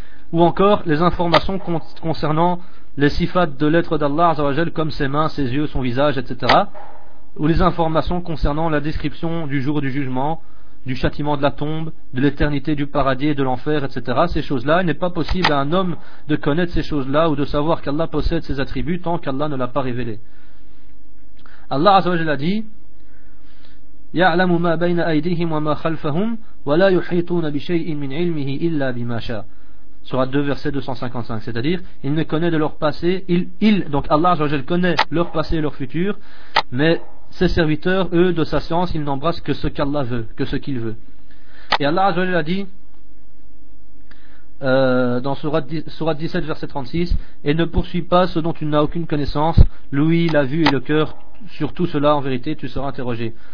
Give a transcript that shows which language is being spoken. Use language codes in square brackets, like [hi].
[fr] Ou encore les informations concernant les sifats de l'être d'Allah Azzawajal, comme ses mains, ses yeux, son visage, etc. Ou les informations concernant la description du jour du jugement, du châtiment de la tombe, de l'éternité du paradis et de l'enfer, etc. Ces choses-là, il n'est pas possible à un homme de connaître ces choses-là ou de savoir qu'Allah possède ces attributs tant qu'Allah ne l'a pas révélé. Allah Azzawajal a dit: [ar] يَعْلَمُ مَا بَيْنَ أَيْدِهِمْ وَمَا خَلْفَهُمْ وَلَا يُحِيطُونَ بِشَيْءٍ مِنْ عِلْمِهِ إِلَّا بِمَا شَاءَ. [fr] Sourate 2, verset 255. C'est-à-dire, il ne connaît de leur passé, donc Allah Azzawajal connaît leur passé et leur futur, mais ses serviteurs, eux, de sa science, ils n'embrassent que ce qu'Allah veut, que ce qu'il veut. Et Allah Azzawajal a dit, dans sourate 17, verset 36, et ne poursuis pas ce dont tu n'as aucune connaissance, l'ouïe, la vue et le cœur, sur tout cela, en vérité, tu seras interrogé.